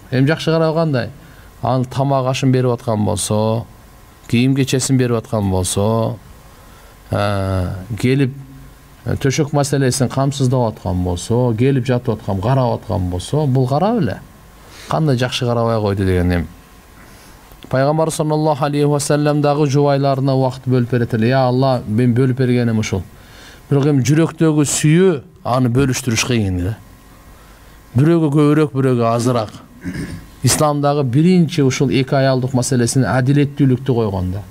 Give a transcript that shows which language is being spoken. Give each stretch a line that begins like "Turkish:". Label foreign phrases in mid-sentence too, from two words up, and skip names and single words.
Kyrgyz: Эми жакшы карабагандай, ал тамак ашын берип аткан болсо, кийим кечесин берип аткан болсо, келип төшөк маселесин камсыздап аткан болсо, келип жатып аткан, карап аткан болсо, бул карап эле. Кандай жакшы карабай койду деген эми. Пайгамбар
Arabic: صلى الله عليه وسلم
Kyrgyz: дагы жубайларына убакыт бөлүп берет эле. Я Алла, мен бөлүп бергеним ушул. Бирок эми жүрөктөгү сүйүү аны бөлүштүрүш кыйын да. Бирөөгө көбүрөөк, бирөөгө азыраак. Исламдагы биринчи ушул эки аялдык маселесин адилеттүүлүктү койгон да.